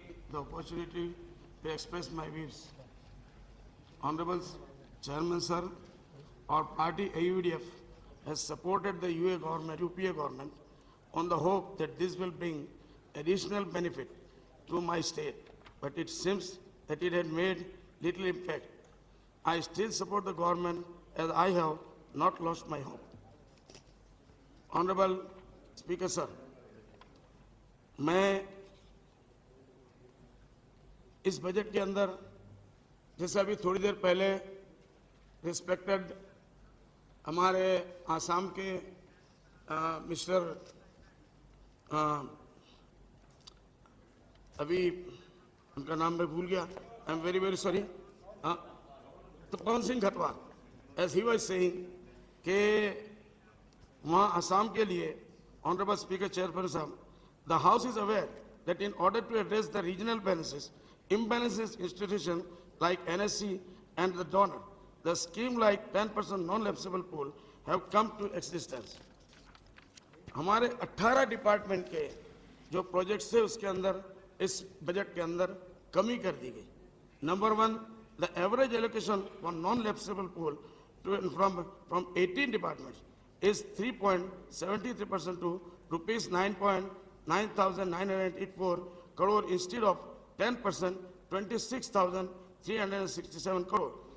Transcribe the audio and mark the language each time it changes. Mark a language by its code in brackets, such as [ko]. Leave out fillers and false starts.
[en] The opportunity to express my views. Honorable Chairman Sir, our party AUDF has supported the UPA government on the hope that this will bring additional benefit to my state, but it seems that it had made little impact. I still support the government as I have not lost my hope. Honorable Speaker Sir, [hi] मैं इस budget के अंदर जैसे अभी थोड़ी देर पहले respected हमारे आसाम के मिस्टर अभी उनका नाम मैं भूल गया, [en] I am very very sorry, तो Pawan Singh Ghatwal, as he was saying [hi] कि वहाँ आसाम के लिए [en] Honourable speaker chairperson साहब, the house is aware that in order to address the regional imbalances institutions like NSC and the donor, the scheme like 10% non-lapsable pool have come to existence. [hi] हमारे 18 department के जो projects थे उसके अंदर इस budget के अंदर कमी कर दी गई. [en] Number 1, the average allocation for non-lapsable pool from 18 departments is 3.73% to rupees 9,984 crore instead of 10%, 26,367 crore.